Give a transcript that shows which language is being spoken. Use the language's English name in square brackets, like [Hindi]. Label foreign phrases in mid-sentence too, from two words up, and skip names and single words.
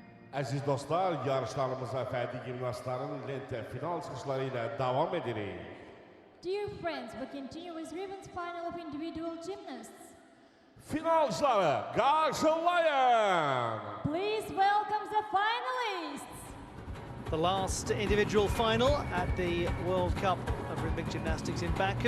[Azerbaijani] Aziz dostlar, yarışlarımıza fərdi gimnastların lente final çıxışları ilə davam edirik. [English] Dear friends, we continue with ribbons final of individual gymnasts. [Azerbaijani] Finalçıları qarşılayın. [English] Please welcome the finalists. The last individual final at the World Cup of Rhythmic Gymnastics in Baku.